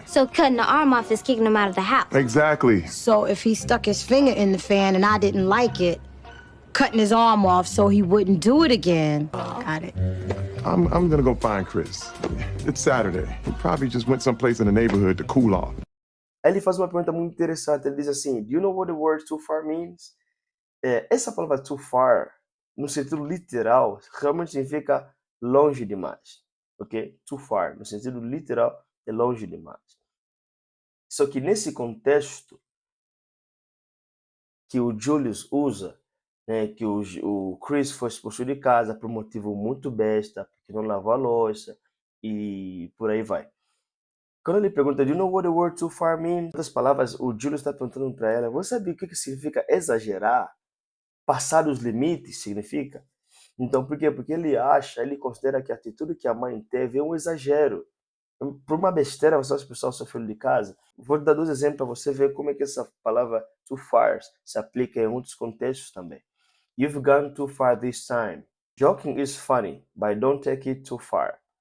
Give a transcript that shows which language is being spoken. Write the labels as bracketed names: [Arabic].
[English] So cutting the arm off is kicking him out of the house. Exactly. So if he stuck his finger in the fan and I didn't like it, cutting his arm off so he wouldn't do it again. Got it. I'm gonna go find Chris. It's Saturday. He probably just went someplace in the neighborhood to cool off. [Portuguese] Aí ele faz uma pergunta muito interessante. Ele diz assim, do you know what the word too far means? Essa palavra too far, no sentido literal, realmente significa longe demais. Ok? Too far, no sentido literal, é longe demais. Só que nesse contexto que o Julius usa, né, que o Chris foi expulso de casa por um motivo muito besta, porque não lavou a louça e por aí vai. Quando ele pergunta, do you know what the word too far means? Em outras palavras, o Julius está perguntando para ela, você sabe o que significa exagerar? Passar dos limites significa? Então, por quê? Porque ele considera que a atitude que a mãe teve é um exagero. Por uma besteira, você vai expulsar o seu filho de casa. Vou dar 2 exemplos para você ver como é que essa palavra too far se aplica em outros contextos também. [English] You've gone too far this time. Joking is funny, but don't take it too far.